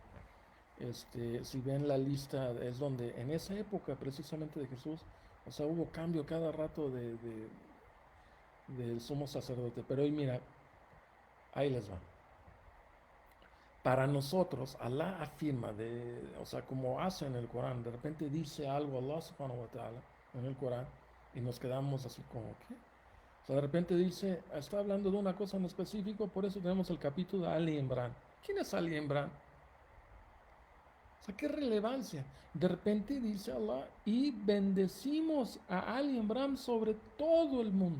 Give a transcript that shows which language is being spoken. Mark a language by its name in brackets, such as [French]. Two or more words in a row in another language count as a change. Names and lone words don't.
[Spanish] Si ven la lista, es donde en esa época precisamente de Jesús, o sea, hubo cambio cada rato del sumo sacerdote. Pero hoy mira, ahí les va. Para nosotros, Alá afirma, o sea, como hace en el Corán, de repente dice algo Allah [Arabic] سبحانه وتعالى [Spanish] en el Corán y nos quedamos así como, ¿qué? O sea, de repente dice, está hablando de una cosa en específico, por eso tenemos el capítulo de Ali Imran. ¿Quién es Ali Imran? O sea, ¿qué relevancia? De repente dice Allah, y bendecimos a Ali Imran sobre todo el mundo.